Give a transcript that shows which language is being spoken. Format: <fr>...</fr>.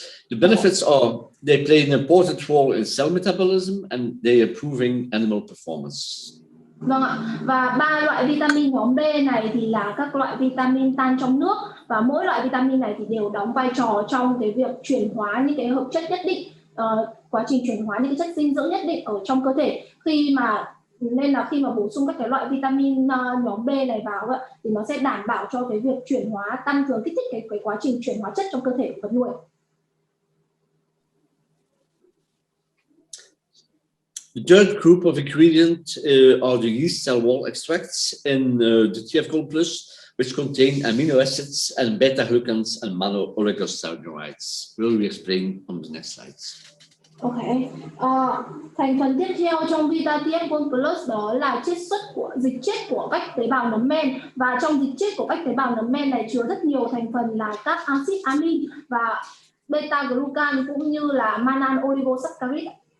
<en>The benefits are they play an important role in cell metabolism and they are improving animal performance.</en> <vi>Vâng ạ, và ba loại vitamin nhóm B này thì là các loại vitamin tan trong nước, và mỗi loại vitamin này thì đều đóng vai trò trong cái việc chuyển hóa những cái hợp chất nhất định, quá trình chuyển hóa những cái chất dinh dưỡng nhất định ở trong cơ thể. Nên là khi mà bổ sung các cái loại vitamin nhóm B này vào thì nó sẽ đảm bảo cho cái việc chuyển hóa, tăng cường kích thích cái quá trình chuyển hóa chất trong cơ thể của vật nuôi.</vi> <en>The third group of ingredients are the yeast cell wall extracts in the TF Gold Plus, which contain amino acids and beta-glucans and monooligosaccharide. Will we explain on the next slides? Okay.</en> <vi>Thành phần tiếp theo trong Vita TF Gold Plus đó là dịch chết của các tế bào nấm men, và trong dịch chết của các tế bào nấm men này chứa rất nhiều thành phần là các axit amin và beta-glucan cũng như là monooligosaccharide.</vi>